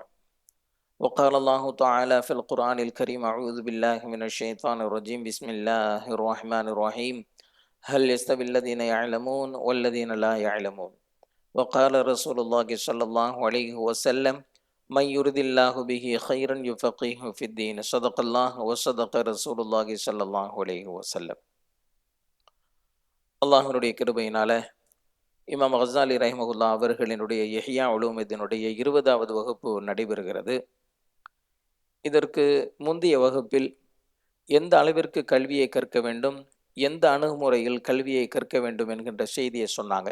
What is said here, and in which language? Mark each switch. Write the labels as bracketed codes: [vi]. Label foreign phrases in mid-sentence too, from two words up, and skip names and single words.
[ar] وقال الله تعالى في القرآن الكريم: أعوذ بالله من الشيطان الرجيم، بسم الله الرحمن الرحيم. هل يستوي الذين يعلمون والذين لا يعلمون؟ وقال رسول الله صلى الله عليه وسلم: من يرد الله به خيرا يفقهه في الدين. صدق الله وصدق رسول الله صلى الله عليه وسلم. [ta] அல்லாஹ்வுடைய கிருபையினால இமாம் கஸாலி ரஹிமஹுல்லா அவர்களினுடைய இஹ்யா உலூமுத்தீனுடைய 20வது வகுப்பு நடைபெறுகிறது. இதற்கு முந்தைய வகுப்பில் எந்த அளவிற்கு கல்வியை கற்க வேண்டும், எந்த அணுகுமுறையில் கல்வியை கற்க வேண்டும் என்கின்ற செய்தியை சொன்னாங்க.